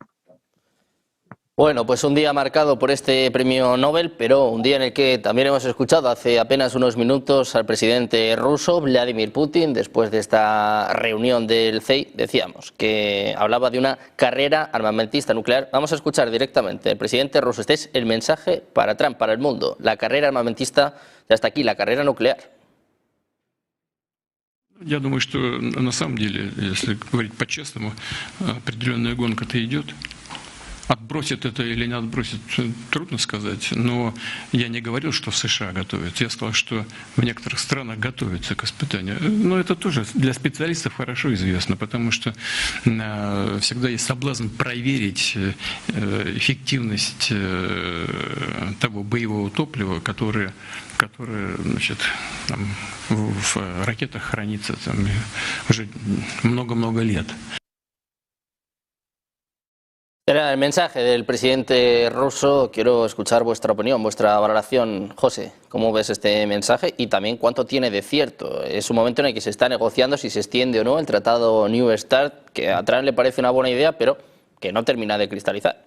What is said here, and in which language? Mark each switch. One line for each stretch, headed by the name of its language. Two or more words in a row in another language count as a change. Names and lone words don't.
Spanish: Bueno, pues un día marcado por este premio Nobel, pero un día en el que también hemos escuchado hace apenas unos minutos al presidente ruso, Vladimir Putin, después de esta reunión del CEI, decíamos que hablaba de una carrera armamentista nuclear. Vamos a escuchar directamente al presidente ruso. Este es el mensaje para Trump, para el mundo. La carrera armamentista, ya está aquí, la carrera nuclear.
Russian: Я думаю, что на самом деле, если говорить по-честному, определенная гонка-то идет. Отбросит это или не отбросит, трудно сказать, но я не говорил, что в США готовятся. Я сказал, что в некоторых странах готовятся к испытанию. Но это тоже для специалистов хорошо известно, потому что всегда есть соблазн проверить эффективность того боевого топлива, которое значит, там, в ракетах хранится там, уже много-много лет.
Spanish: Era el mensaje del presidente ruso. Quiero escuchar vuestra opinión, vuestra valoración. José, ¿cómo ves este mensaje? Y también, ¿cuánto tiene de cierto? Es un momento en el que se está negociando si se extiende o no el tratado New START, que a Trump le parece una buena idea, pero que no termina de cristalizar.